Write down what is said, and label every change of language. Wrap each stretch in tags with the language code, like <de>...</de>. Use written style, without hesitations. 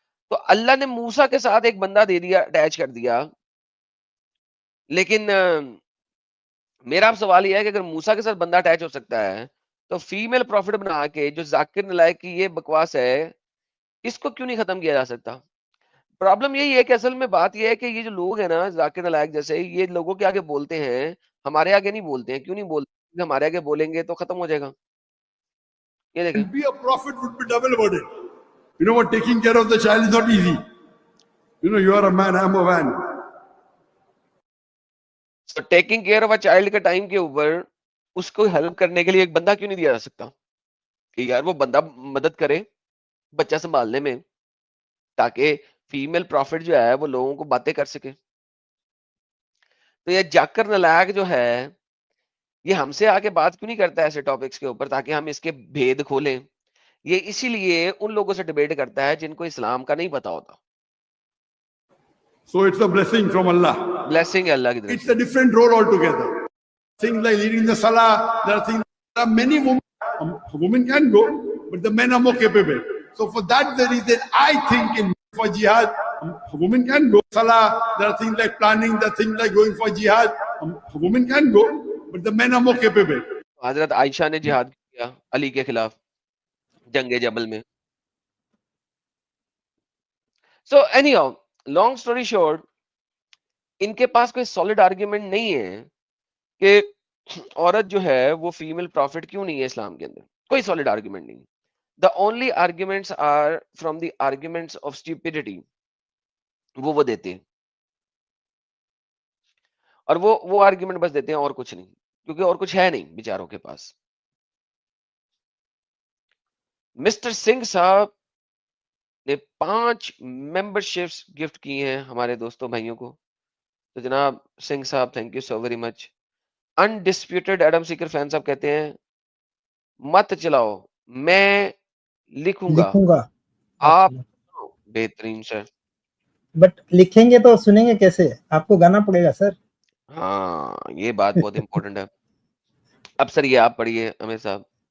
<ur>تو اللہ نے موسیٰ کے ساتھ ایک بندہ دے دیا, اٹیچ کر دیا. لیکن میرا اب سوال یہ ہے کہ اگر موسیٰ کے ساتھ بندہ اٹیچ ہو سکتا ہے تو فیمیل پروفٹ بنا کے جو ذاکر نلائق کی یہ بکواس ہے اس کو کیوں نہیں ختم کیا جا سکتا؟ پرابلم یہی ہے کہ اصل میں بات یہ ہے کہ یہ جو لوگ ہیں نا ذاکر نلائق جیسے, یہ لوگوں کے آگے بولتے ہیں, ہمارے آگے نہیں بولتے ہیں. کیوں نہیں بولتے؟ ہمارے آگے بولیں گے تو ختم ہو جائے گا. یہ دیکھیں,</ur> <en>And be a prophet would be double burden. You know what, taking care of the child is not easy. You know, you are a man, I am a man. Taking care of a child</en> <ur>کے time کے اوپر اس کو help کرنے کے لیے ایک بندہ کیوں نہیں دیا جا سکتا کہ یار وہ بندہ مدد کرے بچہ سنبھالنے میں, تاکہ فیمیل پروفٹ جو ہے وہ لوگوں کو باتیں کر سکے. تو یہ جاکر نلائق جو ہے یہ ہم سے آ کے بات کیوں نہیں کرتا ہے ایسے ٹاپکس کے اوپر تاکہ ہم اس کے بھید کھولیں؟ یہ اسی لیے ان لوگوں سے ڈیبیٹ کرتا ہے جن کو اسلام کا نہیں پتا ہوتا.</ur> <en>So it's a blessing from Allah.</en> <ur>Blessing ہے اللہ کی طرف</ur> <en>It's a different role altogether. Things like leading the salah, there are many women. A woman can go, but the men are more capable. So for that the reason I think for jihad, a woman can go. Salah, there are things like planning, there are things like going for jihad. A woman can go, but the men are more capable.</en> <ur>حضرت عائشہ نے جہاد کیا علی کے خلاف جنگ جبل میں.</ur> <en>so anyhow long story short,</en> <ur>ان کے پاس کوئی سالڈ آرگیومنٹ نہیں ہے کہ عورت جو ہے وہ فیمیل پروفٹ کیوں نہیں ہے اسلام کے اندر. کوئی سالڈ آرگیومنٹ نہیں.</ur> <en>the only arguments are from the arguments of stupidity,</en> <ur>وہ دیتے ہیں اور وہ آرگیومنٹ بس دیتے ہیں اور کچھ نہیں, کیونکہ اور کچھ ہے نہیں بیچاروں کے پاس. مسٹر سنگھ صاحب نے 5 ممبرشپس گفٹ کی ہیں ہمارے دوستوں بھائیوں کو. تو جناب سنگھ صاحب</ur> <en>Thank you so very much.</en> <ur>انڈسپیوٹڈ Adam Sikar fan صاحب کہتے ہیں مت چلاؤ میں لکھوں گا آپ. بہترین سر, بٹ لکھیں گے تو سنیں گے کیسے, آپ کو گانا پڑے گا سر. ہاں یہ بات بہت امپورٹنٹ ہے. اب سر یہ آپ پڑھیے امیر صاحب.</ur>